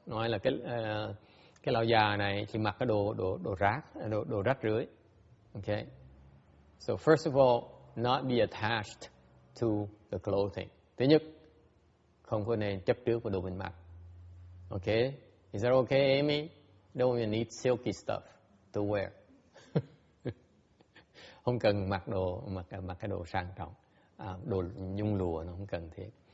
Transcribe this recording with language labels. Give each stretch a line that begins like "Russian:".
Vietnamese: Nói là cái lão già này chỉ mặc cái đồ rách rưới.
English: Okay. So first of all, not be attached to the clothing.
Vietnamese: Thứ nhất, không có nên chấp trước vào đồ mình mặc.
English: Okay? Is that okay, Amy? Don't even need silky stuff to wear.
Vietnamese: Không cần mặc cái đồ sang trọng, đồ nhung lụa nó không cần thiết.